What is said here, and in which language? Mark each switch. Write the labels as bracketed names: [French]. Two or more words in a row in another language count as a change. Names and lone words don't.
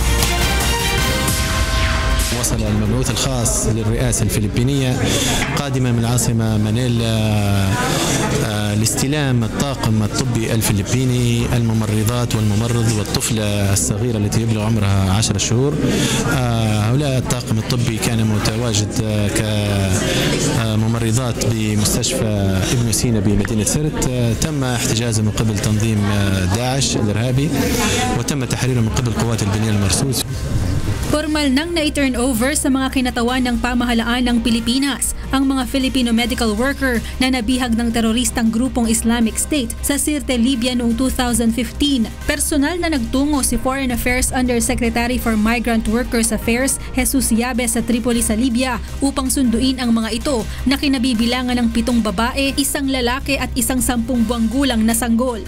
[Arabic] وصل المبعوث الخاص للرئاسة الفلبينية قادما من العاصمة مانيلا لاستلام الطاقم الطبي الفلبيني، الممرضات والممرض والطفلة الصغيرة التي يبلغ عمرها 10 شهور. هؤلاء الطاقم الطبي كان متواجد كممرضات بمستشفى ابن سينا بمدينة سرت. تم احتجازهم من قبل تنظيم داعش الإرهابي وتم تحريرهم من قبل قوات البنية المرصوص. [Filipino] Formal nang na-turn over sa mga kinatawan ng pamahalaan ng Pilipinas ang mga [English] Filipino medical worker [Filipino] na nabihag ng teroristang grupong Islamic State sa Sirte, Libya noong 2015. Personal na nagtungo si [English] Foreign Affairs Undersecretary for Migrant Workers Affairs [Filipino] Jesus Yabe sa Tripoli sa Libya upang sunduin ang mga ito na kinabibilangan ng 7 babae, 1 lalaki at 10 buwang gulang na sanggol.